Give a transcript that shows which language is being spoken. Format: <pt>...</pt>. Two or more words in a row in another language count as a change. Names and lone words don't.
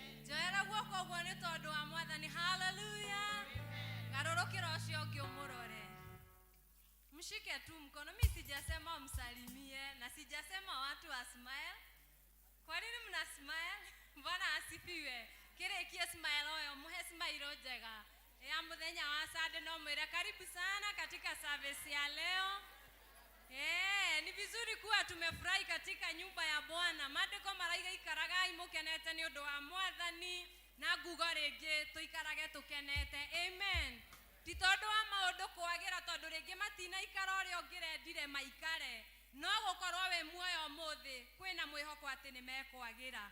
<ki>Joera guoko gwo ni tondu wa Mwathani. Hallelujah. Garorokera ucio ungi umurore.</ki> <sw>Mshike tu mkono. Mimi sijasema umsalimie na sijasema watu wa smile. Kwa nini mna smile? Bwana asifiwe.</sw> <ki>Kirekie smile oyo muhe smile njega. Ya muthenya wa Sunday no mwire</ki> <sw>karibu sana katika service ya leo. Ni vizuri kuwa tumefurahi katika nyumba ya Bwana.</sw> <ki>Maandiko maraiga ikaragai mukenete ni undu wa Mwathani na ngugo ringi tuikarage tukenete. Amen. Ti tondu wa maundu kwagira tondu ringi matina ikara uri ongirendire maikare. No gukorwo we muoyo muthi kwina mwihoko ati ni mekwagira.</ki>